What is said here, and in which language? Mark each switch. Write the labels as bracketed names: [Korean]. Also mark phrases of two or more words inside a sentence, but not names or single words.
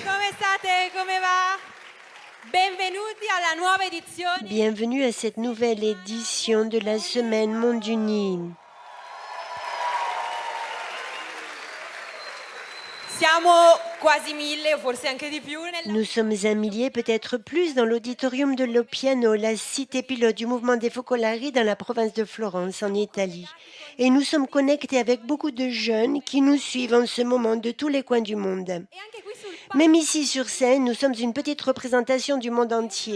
[Italian] Come state? Come va? Benvenuti alla nuova edizione. [French] Bienvenue à cette nouvelle édition de la Semaine Monde Uni. [Italian] Siamo quasi 1000, o forse anche di più. [French] Nous sommes 1 millier, peut-être plus, dans l'auditorium de Lopiano, la cité pilote du mouvement des Focolari dans la province de Florence, en Italie. Et nous sommes connectés avec beaucoup de jeunes qui nous suivent en ce moment de tous les coins du monde. Même ici sur scène, nous sommes une petite représentation du monde entier.